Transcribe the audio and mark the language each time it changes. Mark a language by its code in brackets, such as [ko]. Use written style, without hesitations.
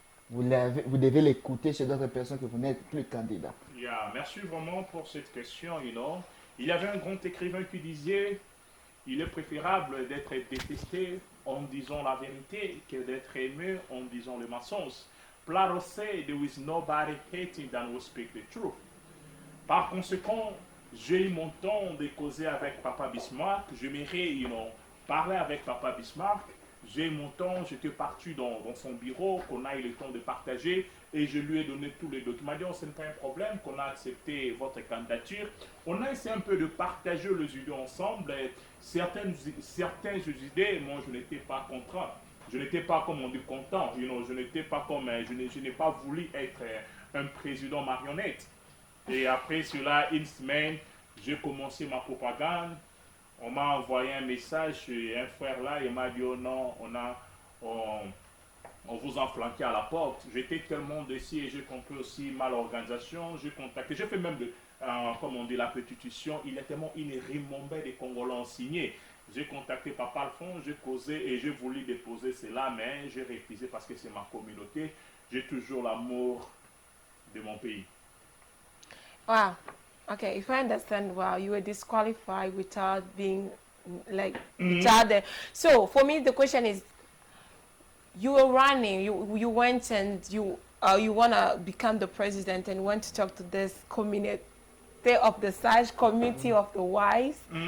[fr] Vous devez l'écouter chez d'autres personnes que vous n'êtes plus candidat. Yeah, merci vraiment pour cette question, Il y avait un grand écrivain qui disait, il est préférable d'être détesté en disant la vérité que d'être aimé en disant le mensonge. [en] Plato said, there is nobody hating than who speak the truth. [fr] Par conséquent, j'ai eu mon temps de causer avec Papa Bismarck. J'aimerais, parler avec Papa Bismarck. J'ai eu mon temps, j'étais parti dans son bureau, qu'on a eu le temps de partager et je lui ai donné tous les documents. Il dit, ce n'est pas un problème, qu'on a accepté votre candidature. On a essayé un peu de partager les idées ensemble. Certaines idées, moi, je n'étais pas content. Je n'étais pas, comme on dit, content. Je n'étais pas comme, je n'ai pas voulu être un président marionnette. Et après cela, une semaine, j'ai commencé ma propagande. On m'a envoyé un message chez un frère là, il m'a dit oh non, on vous a flanqué à la porte. J'étais tellement déçu et j'ai compris aussi mal l'organisation. J'ai contacté, j'ai fait même comme on dit, la pétition. Il est tellement une rimombée des Congolais ont signé. J'ai contacté Papa Alphonse, j'ai causé et j'ai voulu déposer cela, mais j'ai refusé parce que c'est ma communauté. J'ai toujours l'amour de mon pays. [en] Wow. Okay, if I understand well, you were disqualified without being without the. So for me, the question is, you were running, you went and you want to become the president and went to talk to this community of the Sage community of the wise.